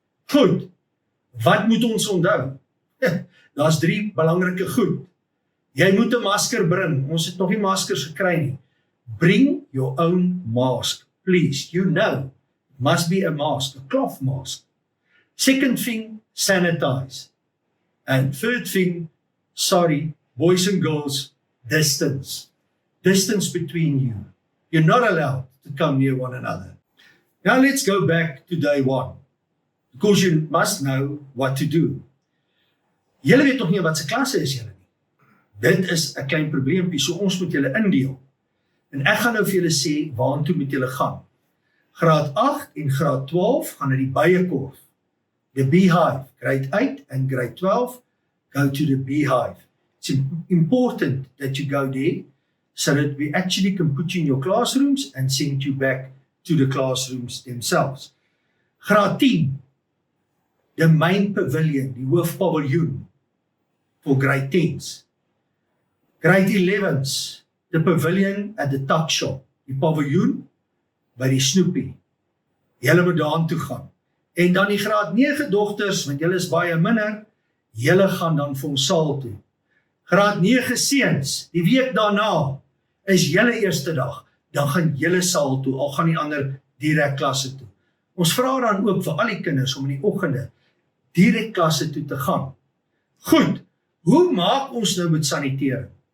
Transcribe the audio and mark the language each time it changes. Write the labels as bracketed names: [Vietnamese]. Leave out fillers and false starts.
[Afrikaans] Goed, wat moet ons onthou? Daar's 3 belangrike goed. Jy moet 'n masker bring, ons het nog nie maskers gekry nie. [English] Bring your own mask, please, you know. Must be a mask, a cloth mask. Second thing, sanitize. And third thing, sorry, boys and girls, distance. Distance between you. You're not allowed to come near one another. Now let's go back to day one, because you must know what to do. [Afrikaans] Julle weet nog nie wat se klasse is julle nie. Dit is 'n klein probleempie, so ons moet julle indeel. En ek gaan nou vir julle sê, waartoe moet julle gaan. Graad 8 en graad 12 gaan na die Bijenkorf, [English] the beehive. Grade 8 and grade 12 go to the beehive. It's important that you go there so that we actually can put you in your classrooms and send you back to the classrooms themselves. [Afrikaans] Graad 10, [English] the main pavilion, [Afrikaans] die hoofpaviljoen [English] for grade 10s. Grade 11s, the pavilion at the tuck shop, [Afrikaans] die paviljoen by die snoepie. Julle moet daaraan toe gaan. En dan die graad 9 dogters, want julle is baie minder, julle gaan dan vir ons saal toe. Graad 9 seuns, die week daarna is julle eerste dag, dan gaan julle saal toe, al gaan die ander direk klasse toe. Ons vra dan ook vir al die kinders om in die oggende direk klasse toe te gaan. Goed, hoe maak ons nou met sanitering?